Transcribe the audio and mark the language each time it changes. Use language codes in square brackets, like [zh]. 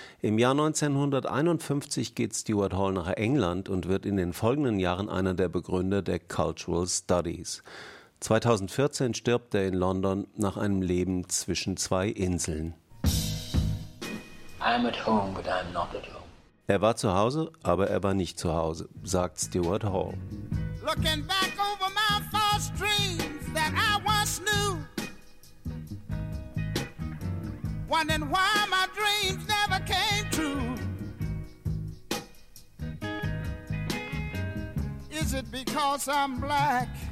[de] Im Jahr 1951 geht Stuart Hall nach England und wird in den folgenden Jahren einer der Begründer der Cultural Studies. 2014 stirbt er in London nach einem Leben zwischen zwei Inseln. [en] I'm at home, but I'm not at home. [de] Er war zu Hause, aber er war nicht zu Hause, sagt Stuart Hall. [en] Looking back over my false dreams that I once knew. Wondering why my dreams never came true. Is it because I'm black?